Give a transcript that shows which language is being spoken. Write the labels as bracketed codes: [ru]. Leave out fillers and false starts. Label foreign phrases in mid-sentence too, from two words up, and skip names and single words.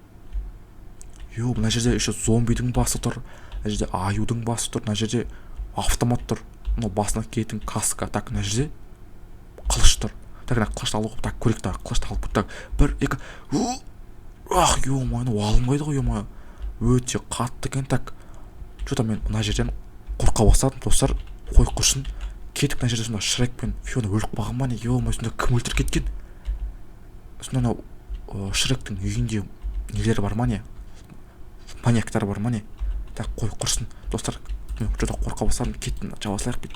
[kk] Мына жерде еще зомбидің басы тұр. Мына жерде аюдың басы тұр. Мына жерде автомат тұр. Мынау басына киетін каска. Так, мына жерде қылыш тұр. Так, қылышты алып, так, көрек. Так, қылышты алып, так, 1, 2. Ё-моё, алынбайды ғой, ё-моё. Өте қатты екен. [ru] Так, что-то [kk] мен мына жерден қорқа бастадым, достар. Қой құрсын. Кетіп, мына жерде сонда Шрек пен Фиона өліп қалған ма не? Ё-моё, сонда кім өлтіріп кеткен? Сонда Шректің үйінде нелер бар ма не? Маньяктар бар ма не? Так, қой құрсын. Достар, что-то қорқа бастадым, кеттім, жаба салайық бит.